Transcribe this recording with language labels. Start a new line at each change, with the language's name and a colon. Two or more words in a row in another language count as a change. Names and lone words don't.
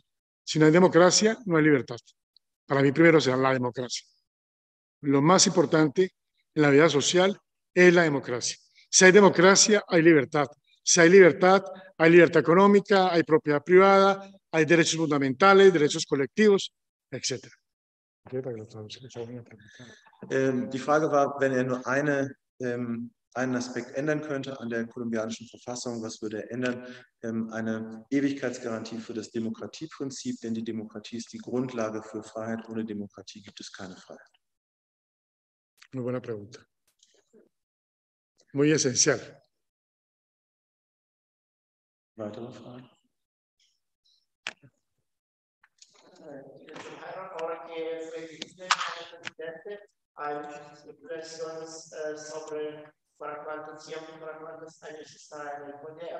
Spanish: Si no hay democracia, no hay libertad. Para mí, primero será la democracia. Lo más importante en la vida social es la democracia. Si hay democracia, hay libertad. Si hay libertad económica, hay propiedad privada, hay derechos fundamentales, derechos colectivos, etc.
German: Die Frage war, wenn nur einen Aspekt ändern könnte an der kolumbianischen Verfassung, was würde er ändern? Eine Ewigkeitsgarantie für das Demokratieprinzip, denn die Demokratie ist die Grundlage für Freiheit. Ohne Demokratie gibt es keine Freiheit.
Spanish: Muy buena pregunta. Muy esencial.
German: Weitere Fragen?
Spanish: Ahora que soy vicepresidente, hay muchas especulaciones sobre para cuántos años está en el poder.